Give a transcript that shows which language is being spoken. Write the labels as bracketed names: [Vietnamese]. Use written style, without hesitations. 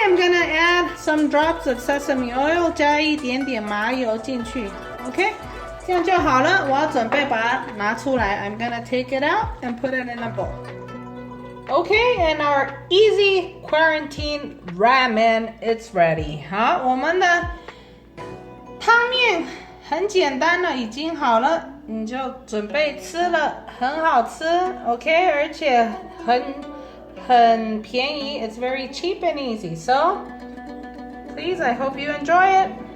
[English] I'm gonna add some drops of sesame oil. 加一点点麻油进去。 [Chinese] Okay, 这样就好了。我要准备把它拿出来。 [English] I'm gonna take it out and put it in a bowl. Okay, and our easy quarantine ramen, it's ready. [Chinese] 好，我们的汤面很简单了，已经好了。 [English] 你就准备吃了，很好吃 ，OK， 而且很便宜，It's very cheap and easy. So, please, I hope you enjoy it.